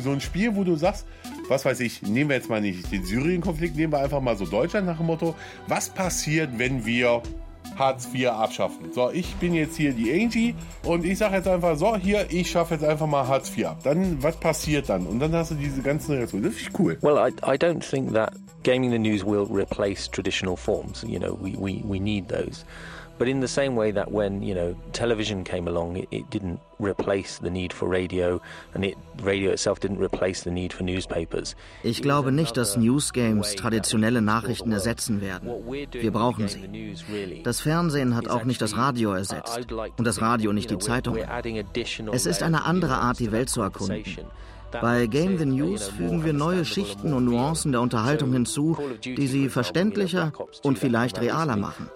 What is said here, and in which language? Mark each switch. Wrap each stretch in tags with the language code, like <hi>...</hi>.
<de>So ein Spiel, wo du sagst, was weiß ich, nehmen wir jetzt mal nicht den Syrien-Konflikt, nehmen wir einfach mal so Deutschland nach dem Motto, was passiert, wenn wir Hartz IV abschaffen? So, ich bin jetzt hier die Angie und ich sage jetzt einfach so, hier, ich schaffe jetzt einfach mal Hartz IV ab. Dann, was passiert dann? Und dann hast du diese ganzen Reaktionen. Das finde ich cool.</de> <en>Well, I don't think that Gaming the News will replace traditional forms. You know, we need those. But in the same way that when, you know, television came along, it didn't replace the need for radio, and radio itself didn't replace the need for newspapers.</en> <de>Ich glaube nicht, dass Newsgames traditionelle Nachrichten ersetzen werden. Wir brauchen sie. Das Fernsehen hat auch nicht das Radio ersetzt und das Radio nicht die Zeitung. Es ist eine andere Art, die Welt zu erkunden. Bei Game the News fügen wir neue Schichten und Nuancen der Unterhaltung hinzu, die sie verständlicher und vielleicht realer machen.</de>